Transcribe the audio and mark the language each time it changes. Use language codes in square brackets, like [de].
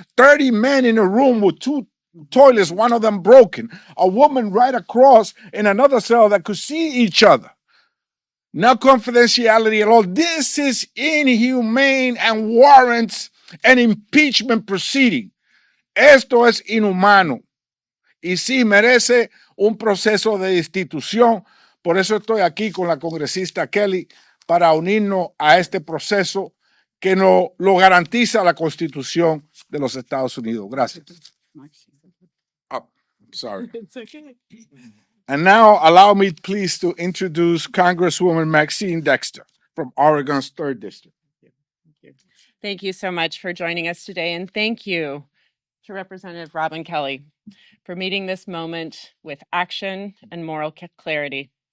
[en] 30 men in a room with 2 toilets, one of them broken. A woman right across in another cell that could see each other. No confidentiality at all. This is inhumane and warrants an impeachment proceeding. [es] Esto es inhumano. Y sí merece un proceso de destitución. Por eso estoy aquí con la congresista Kelly para unirnos a este proceso que nos lo garantiza la Constitución de los Estados Unidos. Gracias. [en] Oh, sorry. It's okay. And now allow me please to introduce Congresswoman Maxine Dexter from Oregon's 3rd District. Thank you so much for joining us today, and thank you to Representative Robin Kelly for meeting this moment with action and moral clarity.